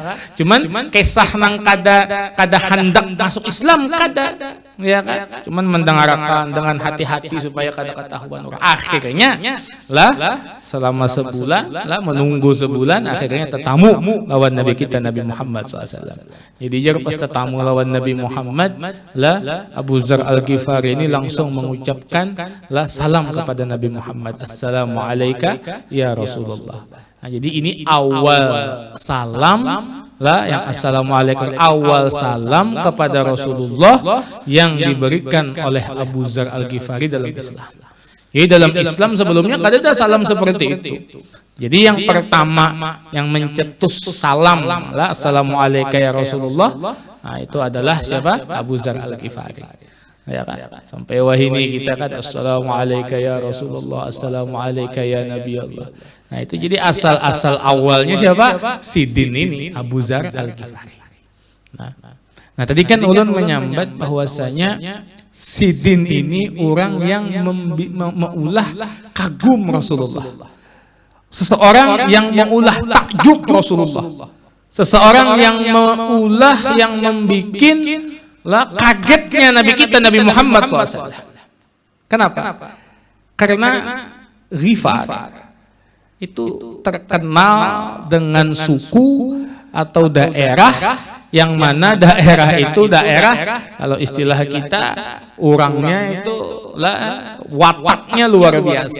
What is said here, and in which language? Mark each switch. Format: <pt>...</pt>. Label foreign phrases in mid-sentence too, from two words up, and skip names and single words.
<bjn>Cuman kisah nang kada hendak masuk Islam kada ya kan.</bjn> <id>Cuman mendengarkan dengan hati-hati supaya kada ketahuan orang. Akhirnya lah selama sebulan lah menunggu sebulan akhirnya tetamu lawan Nabi kita Nabi Muhammad SAW. Jadi jar pas tetamu lawan Nabi Muhammad lah Abu Dzar Al-Ghifari ini langsung mengucapkan lah salam kepada Nabi Muhammad,</id> <ar>السلام عليكم يا رسول الله.</ar> <id>Nah, jadi ini awal salam lah yang Assalamualaikum, awal salam kepada Rasulullah yang diberikan oleh Abu Dzar Al-Ghifari dalam Islam.</id> <bjn>Jadi dalam Islam sebelumnya kada ada salam seperti itu.</bjn> <id>Jadi yang pertama yang mencetus salam lah</id> <ar>السلام عليكم يا رسول الله,</ar> <id>nah, itu adalah siapa? Abu Dzar Al-Ghifari. Ya kan?</id> <bjn>Sampai wahini kita kan</bjn> <ar>السلام عليكم يا رسول الله, السلام عليكم يا نبي الله.</ar> <id>Nah itu jadi asal-asal awalnya siapa? Sidin ini Abu Dzar Al-Ghifari.</id> <bjn>Nah tadi kan ulun menyambat bahwasanya Sidin ini orang yang mengulah kagum Rasulullah. Seseorang yang mengulah takjub Rasulullah. Seseorang yang mengulah yang membikin lah kagetnya Nabi kita Nabi Muhammad SAW.</bjn> <id>Kenapa? Karena Ghifar itu terkenal dengan suku atau daerah yang mana daerah itu daerah kalau istilah kita orangnya itu lah wataknya luar biasa.</id>